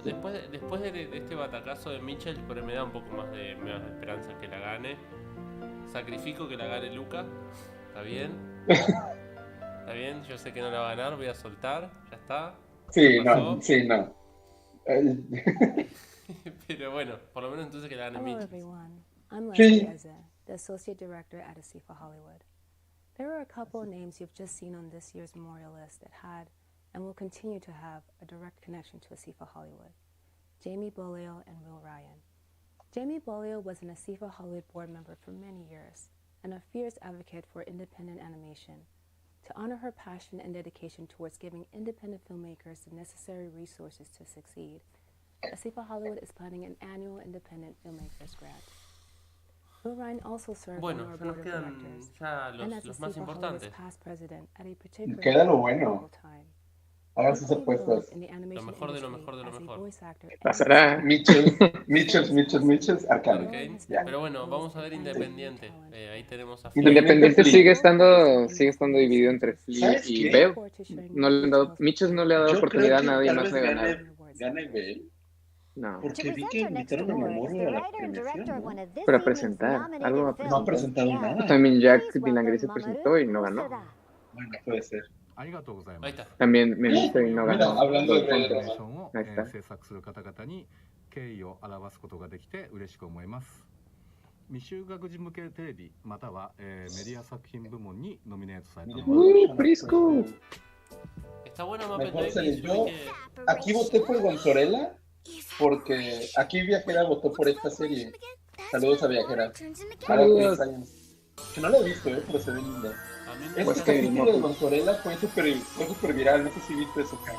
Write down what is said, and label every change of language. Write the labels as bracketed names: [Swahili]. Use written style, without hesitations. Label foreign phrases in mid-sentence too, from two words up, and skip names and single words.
[Spanish] Después de este batacazo de Mitchell, pero me da un poco más de esperanza que la gane. Sacrifico que la gane Luca. ¿Está bien? ¿Está bien? Yo sé que no la va a ganar, voy a soltar. ¿Ya está? Sí, no, sí, no. Pero bueno, por lo menos entonces que la gane Mitchell. [English] I'm Leslie Eze, the Associate Director at ASIFA Hollywood. There are a couple of names you've just seen on this year's memorial list that had and will continue to have a direct connection to ASIFA Hollywood. Jamie Bolio and Will Ryan. Jamie Bolio was an ASIFA Hollywood board member for many years and a fierce advocate for independent animation. To honor her passion and dedication towards giving independent filmmakers the necessary resources to succeed, ASIFA Hollywood is planning an annual independent filmmakers grant. Will Ryan also served on our board of directors and as [Spanish] los más [English] ASIFA Hollywood's [Spanish] importantes. [English] past president at a particularly [Spanish] Queda lo bueno. [English] time. [Spanish] Hagan sus apuestas. Lo mejor de lo mejor de lo mejor. Pasará. Mitchells, Arcane. Okay. Ya. Pero bueno, vamos a ver Independiente. Ahí tenemos a Independiente sigue estando dividido entre Flea y Bell. Mitchell no le ha dado oportunidad a nadie más de ganar. ¿Gane Bell? No. Porque vi que invitaron a Memoria a la premiación, ¿no? Pero a presentar. Algo No ha presentado nada. También Jack Vilangri se presentó y no ganó. Bueno, puede ser. Ahí está. También me gusta y no Mira, ganó. hablando de Ahí Rey está. [Japanese] 制作する方々に敬意を表すことができて嬉しく思います。未就学児向けテレビまたは、メディア作品部門にノミネートされたのは [Spanish] Frisco. Está bueno Muppet Mejor Babies. serie. Yo hay que- aquí voté por Gonzorela porque aquí Viajera votó por esta serie. Saludos a Viajera. Saludos. Que no la he visto, pero se ve linda. A mí me Este gusta- capítulo de Gonzorela fue súper viral, no sé si viste eso, Cam.